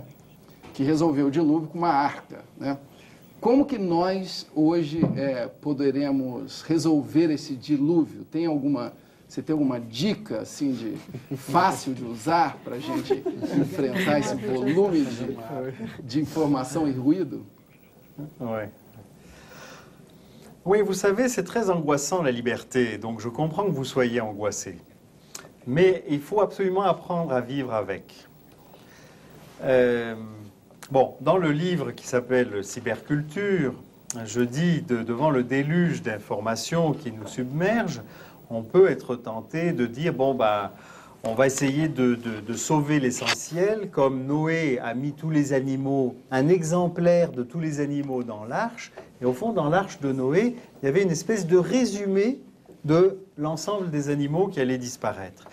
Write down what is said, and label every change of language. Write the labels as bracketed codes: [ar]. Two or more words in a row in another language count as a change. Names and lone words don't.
[pt] Que resolveu o dilúvio com uma arca, né? Como que nós hoje poderemos resolver esse dilúvio? Você tem alguma dica assim fácil de usar para a gente enfrentar esse volume de informação e ruído? [fr] Ouais. Oui, vous savez, c'est très angoissant la liberté, donc je comprends que vous soyez angoissé. Mais il faut absolument apprendre à vivre avec. Bon, dans le livre qui s'appelle Cyberculture, je dis devant le déluge d'informations qui nous submerge, on peut être tenté de dire, bon, bah, on va essayer de sauver l'essentiel, comme Noé a mis tous les animaux, un exemplaire de tous les animaux dans l'arche, et au fond, dans l'arche de Noé, il y avait une espèce de résumé de l'ensemble des animaux qui allaient disparaître.